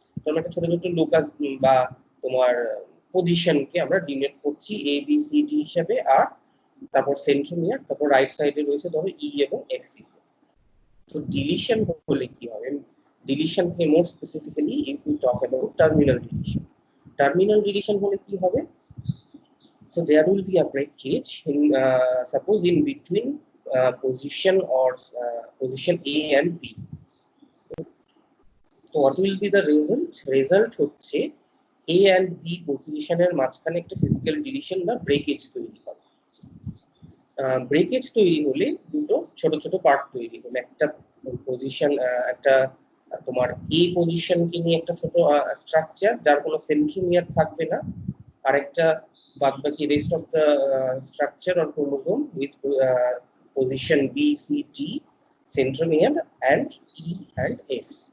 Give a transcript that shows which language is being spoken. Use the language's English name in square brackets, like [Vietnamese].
[Bangla] তো আমরা একটা ছোট ছোট লোকাস বা তোমার পজিশনকে আমরা ডিনোট করছি এ বি সি ডি হিসেবে, আর তারপর সেন্ট্রোমিয়ার, তারপর রাইট সাইডে রয়েছে ধরো ই এবং এক্স। তো ডিলিশন হলে কি হবে? ডিলিশন থেকে [English] More specifically if you talk about terminal deletion. [Bangla] Terminal deletion হলে কি হবে? [English] So there will be a breakage in suppose in between position or position A and B. So what will be the result? [Bangla] Result হচ্ছে A and B পজিশনের মাঝখানে একটা physical deletion বা breakage তৈরি হবে। ব্রেকেজ তৈরি হলে দুটো ছোট ছোট পার্ট তৈরি হলো। একটা পজিশন, একটা তোমার এ পজিশনকে নিয়ে একটা ছোট স্ট্রাকচার যার কোনো সেন্ট্রোমিয়ার থাকবে না, আর একটা বাদবাকি [English] rest of the structure or chromosome [Bangla] with position B C D, centromere and E and F.